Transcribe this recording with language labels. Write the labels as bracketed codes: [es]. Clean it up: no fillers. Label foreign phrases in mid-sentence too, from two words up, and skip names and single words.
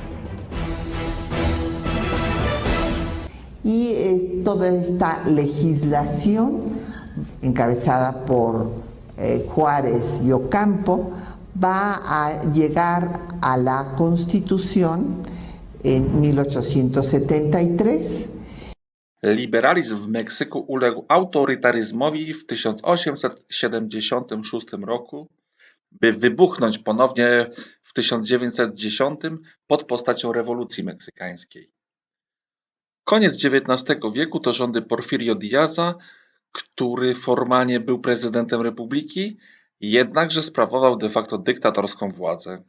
[es] Y toda esta legislación, encabezada por Juárez y Ocampo, va a llegar a la Constitución en 1873. [pl] Liberalizm w Meksyku uległ autorytaryzmowi w 1876 roku, by wybuchnąć ponownie w 1910 pod postacią rewolucji meksykańskiej. Koniec XIX wieku to rządy Porfirio Díaza, który formalnie był prezydentem republiki, jednakże sprawował [la] de facto [pl] dyktatorską władzę.